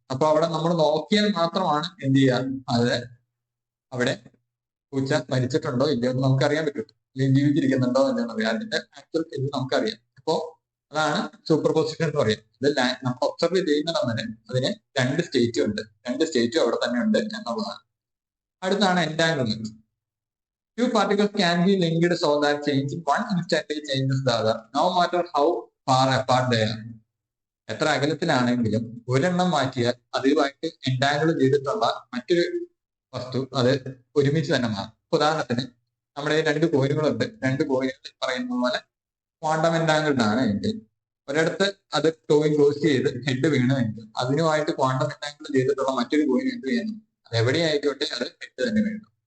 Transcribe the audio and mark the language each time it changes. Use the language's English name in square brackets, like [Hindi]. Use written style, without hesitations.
[Malayalam] അപ്പൊ അവിടെ നമ്മൾ നോക്കിയാൽ മാത്രമാണ് എന്ത് ചെയ്യുക, അത് അവിടെ പൂച്ച മരിച്ചിട്ടുണ്ടോ ഇല്ലയോ എന്ന് നമുക്ക് അറിയാൻ പറ്റും, അല്ലെങ്കിൽ ജീവിച്ചിരിക്കുന്നുണ്ടോ എന്ന് അറിയാം. അതിന്റെ ആക്ച്വൽ ഇത് നമുക്കറിയാം. അപ്പോ അതാണ് സൂപ്പർ പൊസിഷൻ എന്ന് പറയുന്നത്. ഇത് നമ്മൾ ഒബ്സർവ് ചെയ്യുന്നിടം വരെ അതിന് രണ്ട് സ്റ്റേറ്റും ഉണ്ട്, രണ്ട് സ്റ്റേറ്റും അവിടെ തന്നെ ഉണ്ട് എന്നുള്ളതാണ്. അടുത്താണ് എൻടാങ്കിൾമെന്റ്. [English] Two particles can be linked so that changing one instantly changes the other, no matter how far apart they are. [Malayalam] എത്ര അകലത്തിലാണെങ്കിലും ഒരെണ്ണം മാറ്റിയാൽ അതുമായിട്ട് എൻടാങ്കിൾ ചെയ്തിട്ടുള്ള മറ്റൊരു വസ്തു അത് ഒരുമിച്ച് തന്നെ മാറും. ഉദാഹരണത്തിന് നമ്മുടെ രണ്ട് കോയിനുകളുണ്ട്, രണ്ട് കോയിനുകൾ പറയുന്ന പോലെ ക്വാണ്ടം എൻടാങ്കിൾഡ് ആണ് എങ്കിൽ ഒരിടത്ത് അത് കോയിൻ ക്ലോസ് ചെയ്ത് ഹെഡ് വീണമെങ്കിൽ അതിനുമായിട്ട് ക്വാണ്ടം എൻടാങ്കിൾ ചെയ്തിട്ടുള്ള മറ്റൊരു കോയിൻ എന്ത് ചെയ്യുന്നു, അത് എവിടെയായിക്കോട്ടെ അത് ഹെഡ് തന്നെ വീഴും.